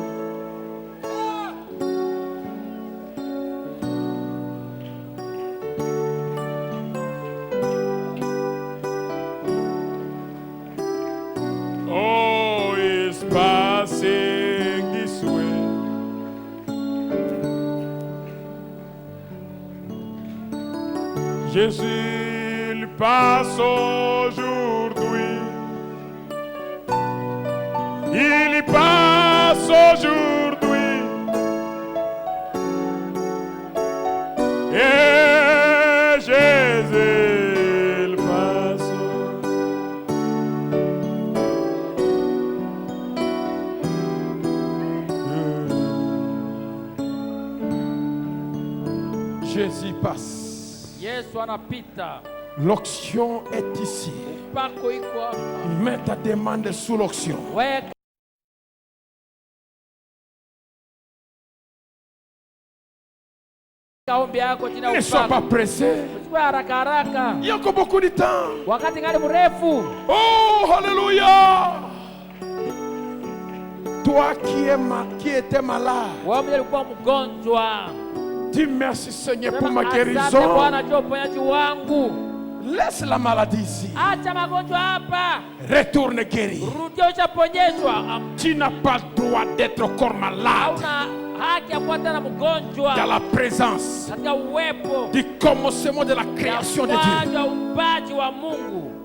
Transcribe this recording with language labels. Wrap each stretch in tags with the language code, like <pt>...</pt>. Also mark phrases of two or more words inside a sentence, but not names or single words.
<en>oh, is passing this way.</en> <fr>Jésus, il passe aujourd'hui. Il passe aujourd'hui. Et Jésus, il passe. Jésus passe.</fr> <sw>Yesu anapita,</sw> <fr>L'onction est ici.</fr> <sw>upako iko hapa.</sw> <fr>Mets ta demande sous l'onction.</fr> <sw>Weka ombi yako chini ya</sw> <fr>Ne sois pas</fr> <sw>upako.</sw> <fr>pressé.</fr> <sw>Usiwe haraka haraka,</sw> <fr>Il y a encore beaucoup de temps.</fr> <sw>wakati ngali mrefu.</sw> <fr>Oh, alléluia. Toi qui étais malade,</fr> <sw>Wewe mwenye ulikuwa mgonjwa,</sw> <fr>dis merci Seigneur pour</fr> <sw>sema</sw> <fr>ma</fr> <sw>asante</sw> <fr>guérison.</fr> <sw>Bwana juu ya uponyaji wangu.</sw> <fr>Laisse la maladie ici.</fr> <sw>Acha magonjwa hapa,</sw> <fr>Retourne guéri.</fr> <sw>rudia ushaponyeshwa.</sw> <fr>Tu n'as pas le droit d'être encore malade</fr> <sw>Hauna haki ya kuwa tena mgonjwa</sw> <fr>dans la présence</fr> <sw>katika uwepo</sw> <fr>du commencement de la création de Dieu.</fr> <sw>mwanzo wa uumbaji wa Mungu.</sw>